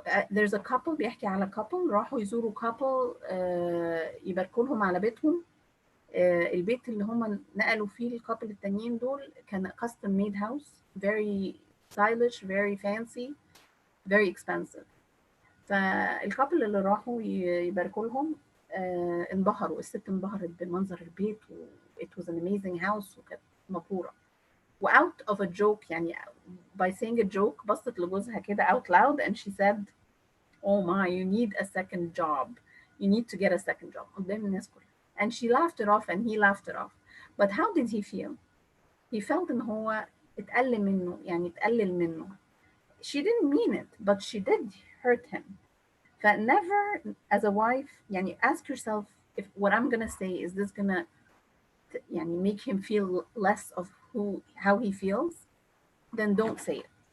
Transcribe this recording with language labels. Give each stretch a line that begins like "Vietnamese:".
English: There's a couple
Arabic: بيحكي على couple راحوا يزوروا couple يباركوا لهم على بيتهم. البيت اللي هم نقلوا فيه الكابل التانيين دول كان
English: custom made house, very stylish, very fancy, very expensive.
Arabic: فالكابل اللي راحوا يباركوا لهم انبهروا. الست انبهرت بمنظر البيت و
English: it was an amazing house
Arabic: وكانت مبهورة.
English: و out of a joke by saying a joke
Arabic: بصت لجوزها كده
English: out loud and she said, oh my, you need a second job. You need to get a second job.
Arabic: قدام الناس كلها.
English: And she laughed it off and he laughed it off. But how did he feel? He felt
Arabic: إن هو اتقلل منه.
English: She didn't mean it, but she did hurt him. But never, as a wife, ask yourself if what I'm gonna say is this gonna make him feel less of how he feels, then don't say it.